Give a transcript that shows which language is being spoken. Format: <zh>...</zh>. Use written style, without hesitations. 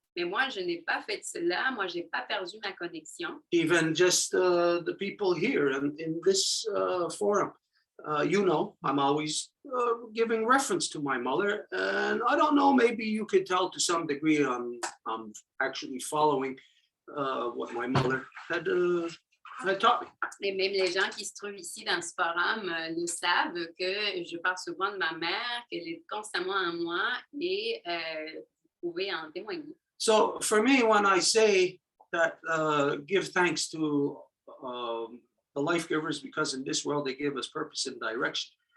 <fr>Mais moi, je n'ai pas fait cela. Moi, je n'ai pas perdu ma connexion.</fr> <en>Even just the people here in this forum, you know, I'm always giving reference to my mother. And I don't know, maybe you could tell to some degree I'm actually following what my mother had taught me.</en> <fr>Et même les gens qui se trouvent ici dans ce forum le savent que je parle souvent de ma mère, qu'elle est constamment en moi et vous pouvez en témoigner.</fr> <en>So for me, when I say that give thanks to the life givers, because in this world they give us purpose and direction.</en>